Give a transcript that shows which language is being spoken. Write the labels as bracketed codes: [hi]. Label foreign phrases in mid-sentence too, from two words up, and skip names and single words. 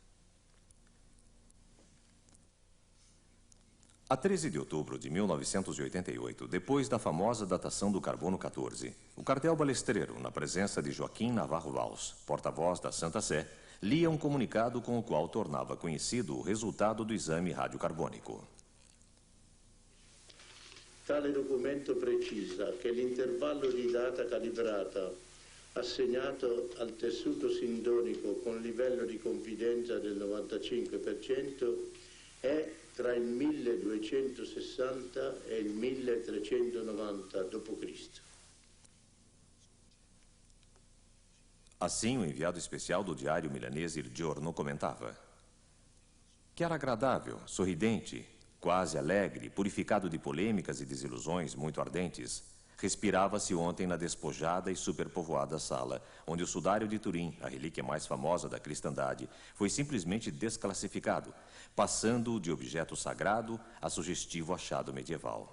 [pt] A 13 de outubro de 1988, depois da famosa datação do carbono 14, o cardeal Balestreiro, na presença de Joaquim Navarro Valls, porta-voz da Santa Sé, lia um comunicado com o qual tornava conhecido o resultado do exame radiocarbônico. [it] Tale documento precisa che l'intervallo di data calibrata assegnato al tessuto sindonico con livello di confidenza del 95% è tra il 1260 e il 1390 d.C. [pt] Assim, o enviado especial do diário milanês Il Giorno comentava: que era agradável, sorridente, quase alegre, purificado de polêmicas e desilusões muito ardentes, respirava-se ontem na despojada e superpovoada sala, onde o sudário de Turim, a relíquia mais famosa da cristandade, foi simplesmente desclassificado, passando de objeto sagrado a sugestivo achado medieval.